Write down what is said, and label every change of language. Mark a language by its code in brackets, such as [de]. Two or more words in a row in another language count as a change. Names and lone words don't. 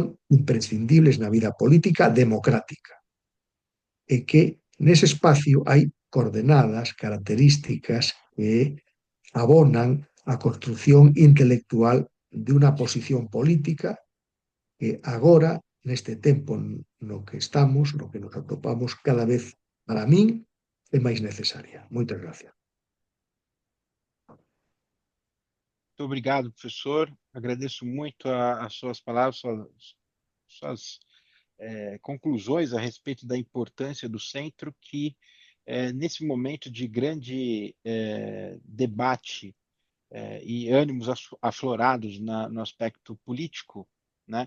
[gl] imprescindibles na vida política democrática e que nese espacio hai coordenadas, características que abonan a construción intelectual de unha posición política que agora, neste tempo no que estamos, no que nos atopamos, cada vez, para min, é máis necesaria. Moitas gracias. [pt] Muito obrigado, professor. Agradeço muito as suas palavras, suas conclusões a respeito da importância do centro, que nesse momento de grande debate e ânimos aflorados no aspecto político, né?